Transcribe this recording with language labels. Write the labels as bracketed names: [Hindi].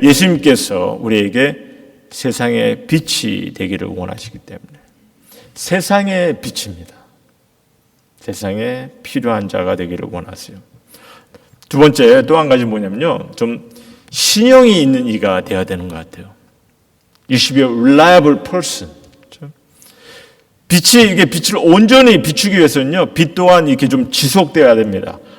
[Korean] 예수님께서 우리에게 세상의 빛이 되기를 원하시기 때문에. 세상의 빛입니다. 세상에 필요한 자가 되기를 원하세요. 두 번째, 또 한 가지 뭐냐면요. 좀 신용이 있는 이가 되어야 되는 것 같아요. [English] You should be a reliable person. [Korean] 이게 빛을 온전히 비추기 위해서는요, 빛 또한 이렇게 좀 지속되어야 됩니다.